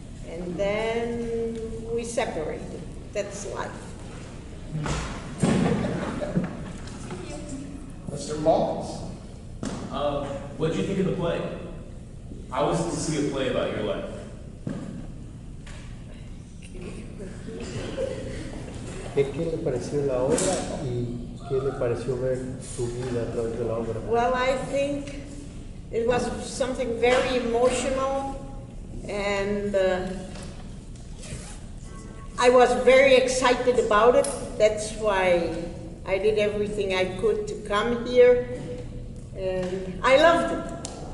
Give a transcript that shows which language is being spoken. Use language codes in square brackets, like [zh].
[en] And then we separated. That's life. Mr. Mullins. What did you think of the play? I was to see a play about your life. [es] ¿Qué le pareció la obra y qué le pareció ver su vida a través de la obra? [en] Well, I think it was something very emotional, and I was very excited about it. That's why I did everything I could to come here, and I loved it.